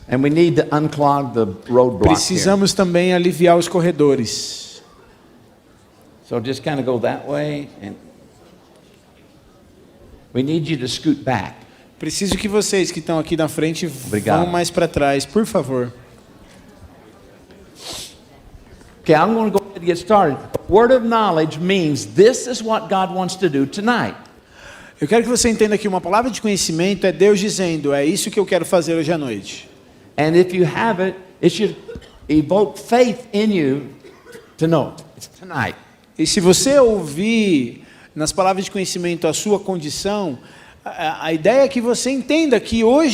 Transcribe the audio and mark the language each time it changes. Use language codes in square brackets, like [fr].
[en] And we need to unclog the roadblock here. [pt] Precisamos também aliviar os corredores. [en] So just kind of go that way, and we need you to scoot back. [pt] Preciso que vocês que estão aqui na frente Obrigado. vão mais para trás, por favor. [en] Okay, I'm going to go ahead and get started. Word of knowledge means this is what God wants to do tonight. [pt] Eu quero que você entenda que uma palavra de conhecimento é Deus dizendo, é isso que eu quero fazer hoje à noite. [en] And if you have it, it should evoke faith in you to know it's tonight. [pt] E se você ouvir nas palavras de conhecimento a sua condição, a ideia é que você entenda que hoje